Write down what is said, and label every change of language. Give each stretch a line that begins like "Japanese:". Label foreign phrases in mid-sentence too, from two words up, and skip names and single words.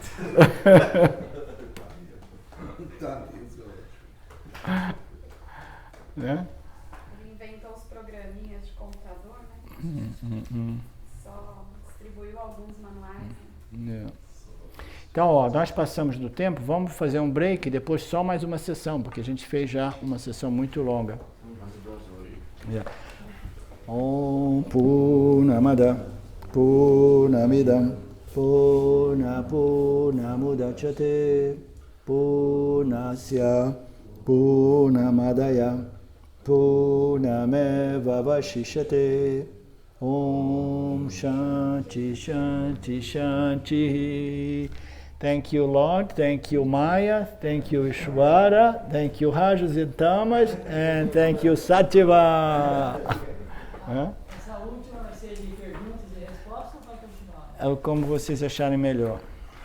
Portuguese: Né? Ele inventou os programinhas de computador, né? Só distribuiu alguns manuais. Né? Então, nós passamos do tempo, vamos fazer um break e depois só mais uma sessão, porque a gente fez já uma sessão muito longa.
Sanskrit: Om Purnamada Purnamidam Purnamudachyate Purnasya Purnamadaya Purnameva Vashishyate Om Shanti Shanti Shanti.
English: Thank you, Lord. Thank you, Maya. Thank you, Ishvara. Thank you, Rajas and Tamas. And thank you, Satyava.
Portuguese: Essa última vai ser de perguntas e respostas ou vai continuar? É como vocês acharem melhor.